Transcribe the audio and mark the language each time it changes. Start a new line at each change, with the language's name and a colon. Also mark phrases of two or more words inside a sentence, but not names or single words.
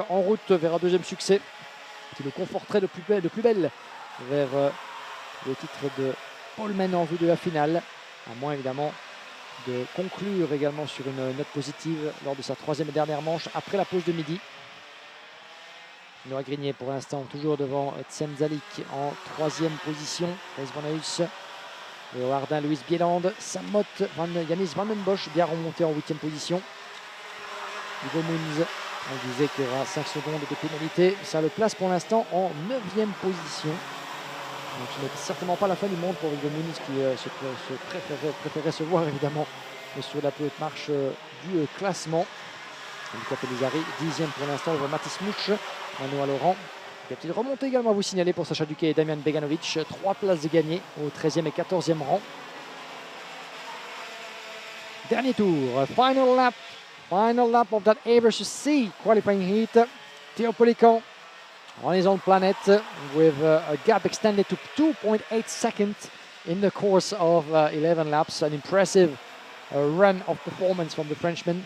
French: En route vers un deuxième succès qui le conforterait de plus belle vers le titre de poleman en vue de la finale. À moins évidemment de conclure également sur une note positive lors de sa troisième et dernière manche après la pause de midi. Noah Grignier pour l'instant toujours devant Tsemzalik en troisième position. Thijs Van Huys, Léo Hardin, Louis Bieland, Sam Mott, Yanis Van Den Bosch bien remonté en huitième position. Hugo Moons, on disait qu'il y aura 5 secondes de pénalité. Ça le place pour l'instant en 9e position. Donc ce n'est certainement pas la fin du monde pour Hugo Moons qui préférait se voir évidemment sur la plus haute marche du classement. Luca Pellizzari, 10e pour l'instant, devant Mathis Mouch, Manoa Laurent. Il y a une petite remontée également à vous signaler pour Sacha Duquet et Damian Beganovic. 3 places de gagnées au 13e et 14e rang. Dernier tour,
English: final lap of that A versus C qualifying heat. Théopolican on his own planet with a gap extended to 2.8 seconds in the course of 11 laps. An impressive run of performance from the Frenchman.